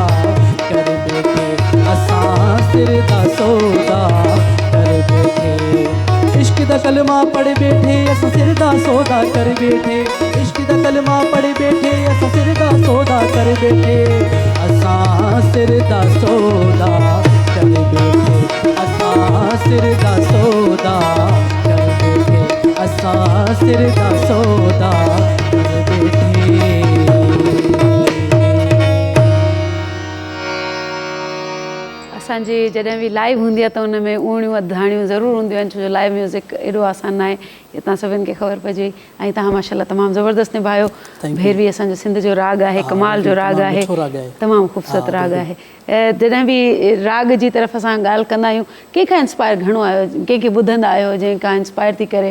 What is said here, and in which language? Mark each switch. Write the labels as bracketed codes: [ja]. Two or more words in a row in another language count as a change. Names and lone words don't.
[pa] ਕਰ ਬੈਠੇ ਅਸਾਂ ਸਿਰ ਦਾ ਸੌਦਾ ਕਰ ਬੈਠੇ ਇਸ਼ਕ ਦਾ ਕਲਮਾ ਪੜ੍ਹ ਬੈਠੇ ਅਸਾਂ ਸਿਰ ਦਾ ਸੌਦਾ ਕਰ ਬੈਠੇ ਇਸ਼ਕ ਦਾ ਕਲਮਾ ਪੜ੍ਹ ਬੈਠੇ ਅਸਾਂ ਸਿਰ ਦਾ ਸੌਦਾ ਕਰ ਬੈਠੇ ਅਸਾਂ ਸਿਰ ਦਾ ਸੌਦਾ ਕਰ ਬੈਠੇ ਅਸਾਂ ਸਿਰ ਦਾ ਸੌਦਾ ਕਰ ਬੈਠੇ ਅਸਾਂ ਸਿਰ ਦਾ ਸੌਦਾ ਕਰ ਬੈਠੇ [sd] असांजी जॾहिं बि लाइव हूंदी आहे त उन में उणियूं वधाणियूं ज़रूरु हूंदियूं आहिनि छो जो [en] live music [sd] एॾो आसान न आहे की तव्हां सभिनि खे ख़बर पइजे ऐं तव्हां माशाल्लाह तमामु ज़बरदस्त निभायो भैरवी असांजो सिंध जो राग आहे कमाल जो राग आहे तमामु ख़ूबसूरत राग आहे जॾहिं बि राग जी तरफ़ असां ॻाल्हि कंदा आहियूं कंहिंखां इंस्पायर घणो आहियो कंहिंखे ॿुधंदा आहियो जंहिंखां इंस्पायर थी करे